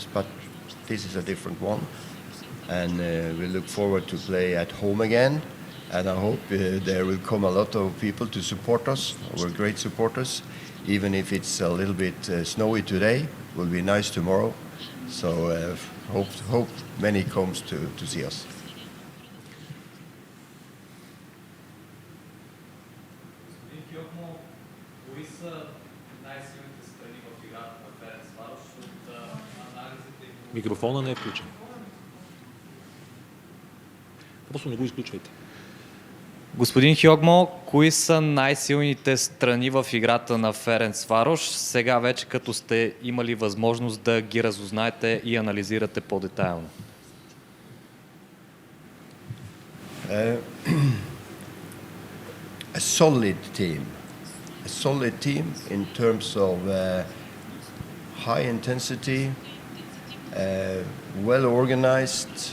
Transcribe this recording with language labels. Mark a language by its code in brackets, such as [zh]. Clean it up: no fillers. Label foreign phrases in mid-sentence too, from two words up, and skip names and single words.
[en] But this is a different one, and we look forward to play at home again. And I hope there will come a lot of people to support us, our great supporters, even if it's a little bit snowy today. It will be nice tomorrow. So hope many comes to see us. [bg] Кои са най-силните страни в играта на Ференцварош от анализите? Микрофона не е включен. Просто не го изключвайте. Господин Хьогмо, кои са най-силните страни в играта на Ференцварош, сега вече като сте имали възможност да ги разузнаете и анализирате по-детайлно? [en] A solid team in terms of high intensity, well organized,